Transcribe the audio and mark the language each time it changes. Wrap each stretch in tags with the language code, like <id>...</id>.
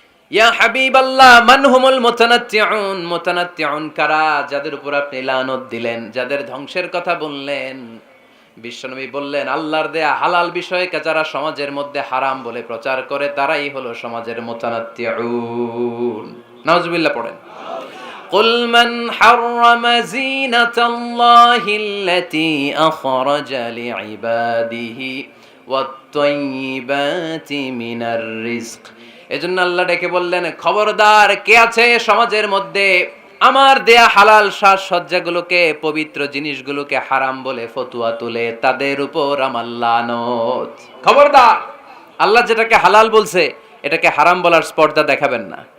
<ar>ইয়া হাবিবাল্লাহ মান হুমুল মুতানাত্তিউন,</ar> <bn>মুতানাত্তিউন কারা? যাদের উপর আপনি লানত দিলেন, যাদের ধ্বংসের কথা বললেন। বিশ্বনবী বললেন, আল্লাহর দেয়া হালাল বিষয়কে যারা সমাজের মধ্যে হারাম বলে প্রচার করে তারাই হলো সমাজের মুতানাত্তিউন। নাউজুবিল্লাহ পড়েন।</bn> <ar>قل من حرم زينة الله التي أخرج لعباده والطيبات من الرزق।</ar> <bn>এজন্য আল্লাহ ডেকে বললেন, খবরদার, কে আছে সমাজের মধ্যে আমার দেয়া হালাল সাজসজ্জাগুলোকে, পবিত্র জিনিসগুলোকে হারাম বলে ফতুয়া তুলে, তাদের উপর আমার লানত। খবরদার, আল্লাহ যেটাকে হালাল বলছে এটাকে হারাম বলার স্পর্ধা দেখাবেন না।</bn>